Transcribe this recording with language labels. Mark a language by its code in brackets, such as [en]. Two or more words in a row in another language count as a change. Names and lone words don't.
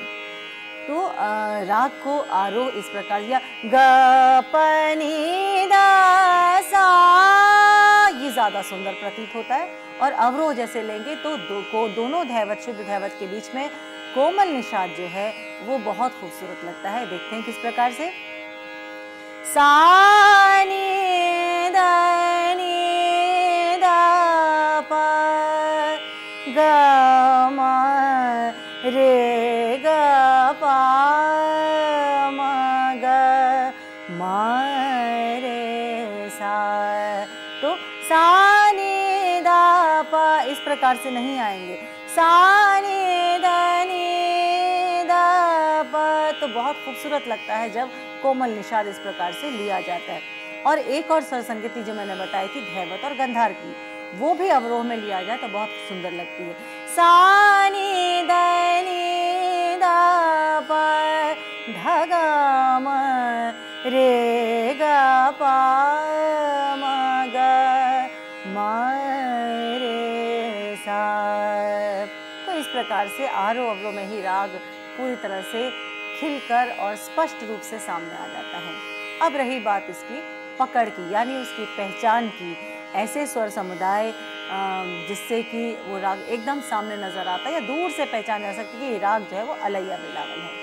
[hi] तो राग को आरोह इस प्रकार, या ग प नी द सा, ये ज़्यादा सुंदर प्रतीत होता है। और अवरोह जैसे लेंगे तो दोनों धैवत, शुद्ध धैवत के बीच में कोमल निषाद जो है वो बहुत खूबसूरत लगता है। देखते हैं किस प्रकार से। सा नी द प ग म रे ग पा म ग म रे सा। तो सा नी द प इस प्रकार से नहीं आएंगे। सा नी द प तो बहुत खूबसूरत लगता है जब कोमल निषाद इस प्रकार से लिया जाता है। और एक और स्वर संगति जो मैंने बताई थी धैवत और गंधार की, वो भी अवरोह में लिया जाए तो बहुत सुंदर लगती है। सा नी द प ध ग म रे ग पा म ग म रे सा। तो इस प्रकार से आरोह अवरोह में ही राग पूरी तरह से खिलकर और स्पष्ट रूप से सामने आ जाता है। अब रही बात इसकी पकड़ की, यानी उसकी पहचान की। ऐसे स्वर समुदाय जिससे कि वो राग एकदम सामने नजर आता है या दूर से पहचान जा सकती है कि ये राग जो है वो अलहैया बिलावल है।